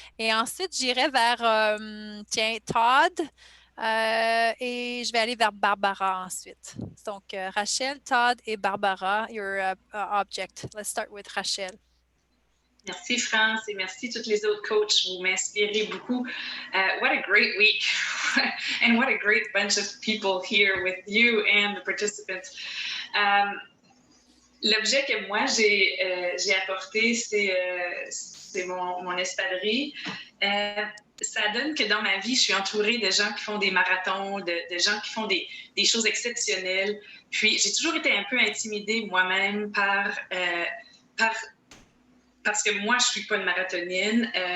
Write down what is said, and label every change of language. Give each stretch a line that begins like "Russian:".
French: Et ensuite, j'irai vers, Todd. Et je vais aller vers Barbara ensuite. Donc, Rachel, Todd et Barbara,
English: your object. Let's start with Rachel.
French: Merci France et merci toutes les autres coachs, vous m'inspirez beaucoup.
English: What a great week and what a great bunch of people here with you and the participants.
French: L'objet que moi j'ai apporté, c'est mon espadrille. Ça donne que dans ma vie, je suis entourée de gens qui font des marathons, de gens qui font des choses exceptionnelles. Puis j'ai toujours été un peu intimidée moi-même parce que moi, je ne suis pas une marathonienne.